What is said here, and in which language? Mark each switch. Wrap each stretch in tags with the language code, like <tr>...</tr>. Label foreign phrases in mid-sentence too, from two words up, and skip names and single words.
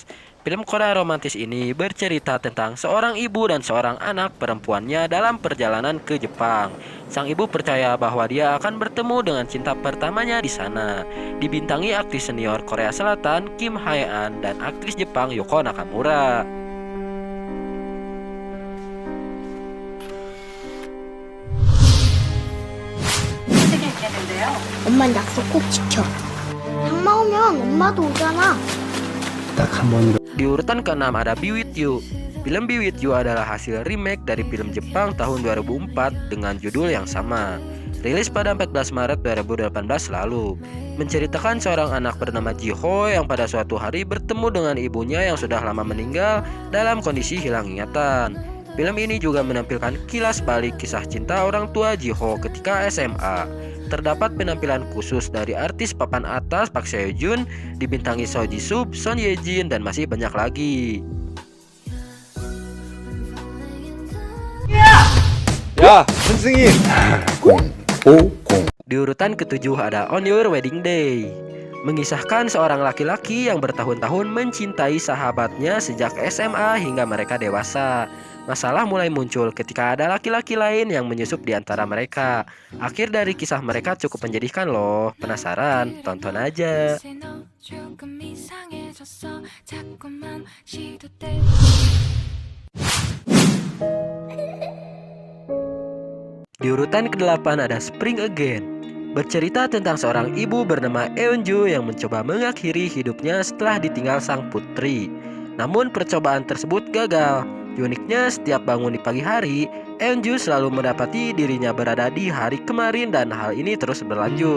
<id>Film Korea romantis ini bercerita tentang seorang ibu dan seorang anak perempuannya dalam perjalanan ke Jepang. Sang ibu percaya bahwa dia akan bertemu dengan cinta pertamanya di sana. Dibintangi aktris senior Korea Selatan Kim Hae-an dan aktris Jepang Yoko Nakamura.</id> <ko>엄만 약속 꼭 지켜. 장마 오면 엄마도 오잖아. 딱 한 번으로.</ko> <id>Di urutan ke-6 ada Be With You. Film Be With You adalah hasil remake dari film Jepang tahun 2004 dengan judul yang sama. Rilis pada 14 Maret 2018 lalu. Menceritakan seorang anak bernama Ji-ho yang pada suatu hari bertemu dengan ibunya yang sudah lama meninggal dalam kondisi hilang ingatan. Film ini juga menampilkan kilas balik kisah cinta orang tua Ji-ho ketika SMA. Terdapat penampilan khusus dari artis papan atas Park Seo-joon, dibintangi Seo Ji-sub, Son Ye-jin, dan masih banyak lagi.</id> <ko>야, 선승이.</ko> <id>Di urutan ketujuh ada On Your Wedding Day, mengisahkan seorang laki-laki yang bertahun-tahun mencintai sahabatnya sejak SMA hingga mereka dewasa. Masalah mulai muncul ketika ada laki-laki lain yang menyusup di antara mereka. Akhir dari kisah mereka cukup menjadikan loh. Penasaran? Tonton aja.</id> <ko>멈췄어 자꾸만 시도될</ko> <id>Di urutan ke-8 ada Spring Again. Bercerita tentang seorang ibu bernama Eunju yang mencoba mengakhiri hidupnya setelah ditinggal sang putri. Namun percobaan tersebut gagal. Uniknya setiap bangun di pagi hari, Eunju selalu mendapati dirinya berada di hari kemarin dan hal ini terus berlanjut.</id>